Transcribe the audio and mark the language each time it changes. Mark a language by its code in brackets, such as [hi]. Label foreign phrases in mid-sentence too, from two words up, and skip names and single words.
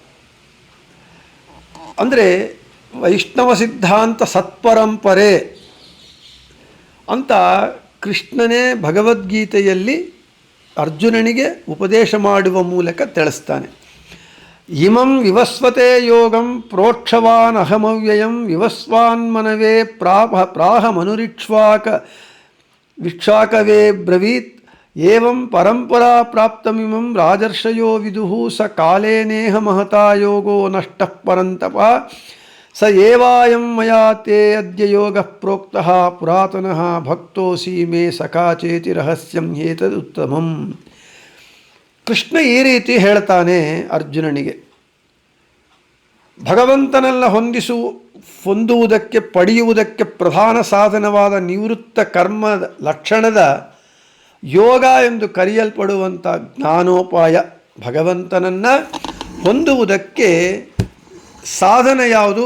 [kn] ಅಂದರೆ ವೈಷ್ಣವ ಸಿದ್ಧಾಂತ ಸತ್ಪರಂಪರೆ ಅಂತ ಕೃಷ್ಣನೇ ಭಗವದ್ಗೀತೆಯಲ್ಲಿ ಅರ್ಜುನನಿಗೆ ಉಪದೇಶ ಮಾಡುವ ಮೂಲಕ ತಿಳಿಸ್ತಾನೆ. [sa] ಇಮಂ ವಿವಸ್ವತೆ ಯೋಗಂ ಪ್ರೋಕ್ಷವಾನ್ ಅಹಮವ್ಯಯಂ ವಿವಸ್ವಾನ್ಮನವೇ ವಿಕ್ಷಾಕವೇ ಬ್ರವೀತ್ ಏವಂ ಪರಂಪರಾ ಪ್ರಾಪ್ತಮಿಮಂ ರಾಜರ್ಷಯೋ ವಿದುಃ ಸ ಕಾಲೇನೇಹ ಮಹತಾ ಯೋಗೋ ನಷ್ಟಃ ಪರಂತಪ ಸ ಏವಾಯಂ ಮಯಾ ತೇ ಅದ್ಯ ಯೋಗಃ ಪ್ರೋಕ್ತಃ ಪುರಾತನಃ ಭಕ್ತೋಸಿ ಮೇ ಸಖಾ ಚೇತಿ ರಹಸ್ಯಂ ಏತದುತ್ತಮಂ. [kn] ಕೃಷ್ಣ ಈ ರೀತಿ ಹೇಳ್ತಾನೆ ಅರ್ಜುನನಿಗೆ, ಭಗವಂತನೆಲ್ಲ ಹೊಂದುವುದಕ್ಕೆ ಪಡೆಯುವುದಕ್ಕೆ ಪ್ರಧಾನ ಸಾಧನವಾದ ನಿವೃತ್ತ ಕರ್ಮ ಲಕ್ಷಣದ ಯೋಗ ಎಂದು ಕರೆಯಲ್ಪಡುವಂಥ ಜ್ಞಾನೋಪಾಯ, ಭಗವಂತನನ್ನು ಹೊಂದುವುದಕ್ಕೆ ಸಾಧನ ಯಾವುದು?